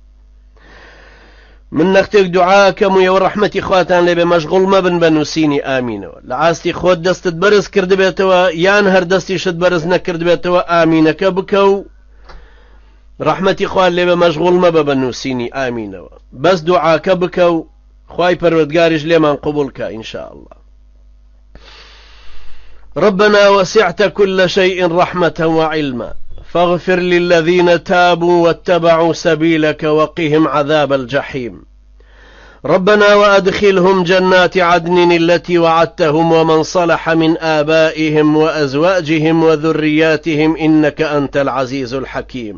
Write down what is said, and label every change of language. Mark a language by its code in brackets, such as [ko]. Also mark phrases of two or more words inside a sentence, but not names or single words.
[ckb] من نەختێک دوعاکەم و ئێوە ڕەحمەتی خواتان لێبێ، مەشغوڵ مەبن بە نووسینی ئامینەوە. لە ئاستی خۆت دەستت بەرز کردبێتەوە یان هەر دەستیشت بەرز نەکردبێتەوە ئامینەکە بکە و ڕەحمەتی خوات لێبێ، مەشغوڵ مەبە بە نووسینی ئامینەوە، بەس دوعاکە بکە و خوای پەروەردگاریش لێمان قبولکە [ar] ئینشاء الله. ربنا وسعت كل شيء رحمة وعلما فاغفر للذين تابوا واتبعوا سبيلك وقهم عذاب الجحيم. ربنا وأدخلهم جنات عدن التي وعدتهم ومن صلح من آبائهم وأزواجهم وذرياتهم إنك أنت العزيز الحكيم.